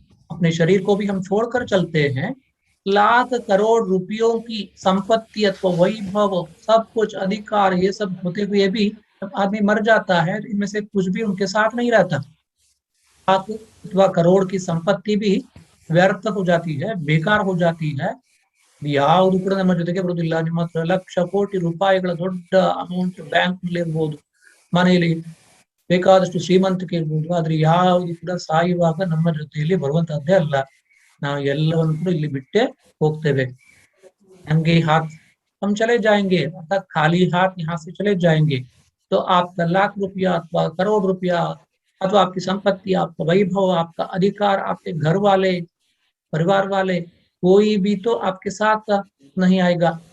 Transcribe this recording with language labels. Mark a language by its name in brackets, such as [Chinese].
[Hindi] अपने शरीर को भी हम छोड़कर चलते हैं। लाख करोड़ रुपयों की संपत्ति अथवा वैभव, सब कुछ अधिकार, ये सब होते हुए भी जब आदमी मर जाता है तो इनमें से कुछ भी उनके साथ नहीं रहता। लाख अथवा करोड़ की संपत्ति भी व्यर्थ हो जाती है, बेकार हो जाती है। [Kannada] ಯಾವುದು ಕೂಡ ನಮ್ಮ ಜೊತೆಗೆ ಬರುವುದಿಲ್ಲ. ನಿಮ್ಮ ಹತ್ರ ಲಕ್ಷ ಕೋಟಿ ರೂಪಾಯಿಗಳ ದೊಡ್ಡ ಅಮೌಂಟ್ ಬ್ಯಾಂಕ್ ನಲ್ಲಿ ಇರ್ಬೋದು, ಮನೆಯಲ್ಲಿ ಬೇಕಾದಷ್ಟು ಶ್ರೀಮಂತಿಕೆ ಇರ್ಬೋದು, ಆದ್ರೆ ಯಾವುದು ಕೂಡ ಸಾಯುವಾಗ ನಮ್ಮ ಜೊತೆಯಲ್ಲಿ ಬರುವಂತಹದ್ದೇ ಅಲ್ಲ. ನಾವು ಎಲ್ಲವನ್ನು ಕೂಡ ಇಲ್ಲಿ ಬಿಟ್ಟೆ ಹೋಗ್ತೇವೆ। [Hindi] नंगे हाथ हम चले जाएंगे, अर्थात खाली हाथ यहाँ से चले जाएंगे। तो आपका लाख रुपया अथवा करोड़ रुपया अथवा आपकी संपत्ति, आपका वैभव, आपका अधिकार, आपके घर वाले, परिवार वाले, कोई भी तो आपके साथ नहीं आएगा।